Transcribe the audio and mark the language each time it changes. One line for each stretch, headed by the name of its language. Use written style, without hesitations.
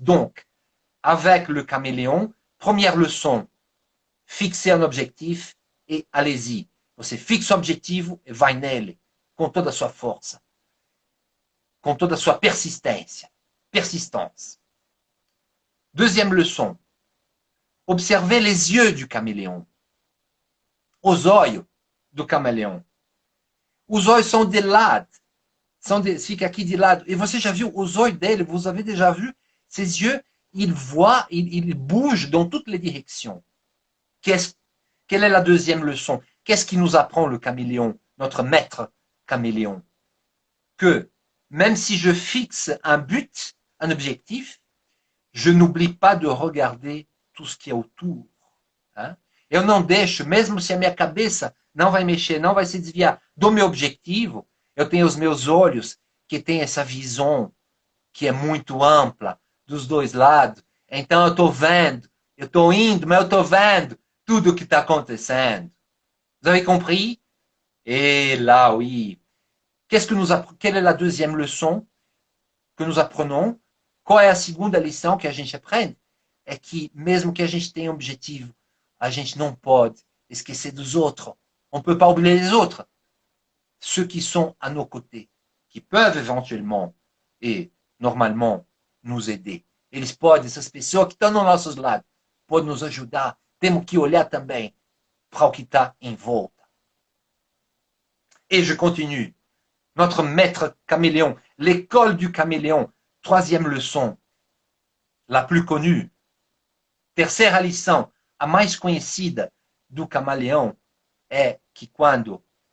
French: Donc, avec le caméléon, première leçon, fixer un objectif et allez-y.
Portuguese: Você fixa o objetivo e vai nele, com toda a sua força, com toda a sua persistência.
French: Persistance. Deuxième leçon, observez les yeux du caméléon.
Portuguese: Os olhos do caméléon. Os olhos são de lado. Fica aqui de lado. E você já viu os olhos dele?
French: Vous avez déjà vu? Ses yeux, il voit, il bouge dans toutes les directions. Quelle est la deuxième leçon? Qu'est-ce qui nous apprend le caméléon, notre maître caméléon? Que même si je fixe un but, un objectif, je n'oublie pas de regarder tout ce qu'il y a autour. Hein?
Portuguese: Eu não deixo, mesmo se a minha cabeça não vai mexer, não vai se desviar do meu objetivo, eu tenho os meus olhos que têm essa visão que é muito ampla, dos dois lados. Então eu estou vendo, eu estou indo, mas eu estou vendo tudo o que está acontecendo.
French: Vous avez compris? Et là, oui. Quelle est la deuxième leçon que nous apprenons?
Portuguese: Qual é a segunda lição que a gente aprende? É que mesmo que a gente tenha um objetivo, a gente não pode esquecer dos outros.
French: On ne peut pas oublier les autres. Ceux qui sont à nos côtés, qui peuvent éventuellement et normalement nous aider.
Portuguese: Eles podem, essas pessoas que estão nos nossos lados, podem nos ajudar. Temos que olhar também para o que está em volta.
French: Et je continue. Notre maître caméléon, l'école du caméléon, troisième leçon, la plus connue.
Portuguese: Terceira lição, a mais conhecida do camaleão, é que quando...